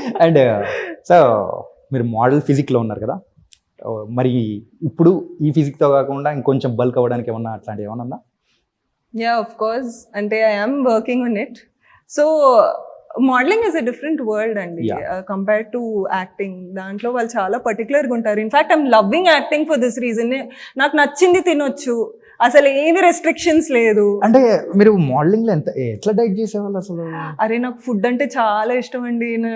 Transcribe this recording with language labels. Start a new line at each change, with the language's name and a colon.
Telugu: And so మీరు model ఫిజిక్లో ఉన్నారు కదా, మరి ఇప్పుడు ఈ ఫిజిక్తో కాకుండా ఇంకొంచెం బల్క్ అవ్వడానికి ఏమన్నా అట్లాంటివి ఏమన్నా ఉందా?
English: Yeah, of course. అంటే I am working on it. So modelling is a different world అండి compare to acting.
Telugu: దాంట్లో వాళ్ళు చాలా పర్టికులర్గా ఉంటారు.
English: In fact I'm loving acting for this reason.
Telugu: నాకు నచ్చింది తినొచ్చు, అసలు ఏమి రెస్ట్రిక్షన్స్ లేదు. అంటే మీరు మోడలింగ్ లో ఎట్లా డైట్ చేసేవాళ్ళు అసలు? అరే నాకు ఫుడ్ అంటే చాలా ఇష్టం అండి.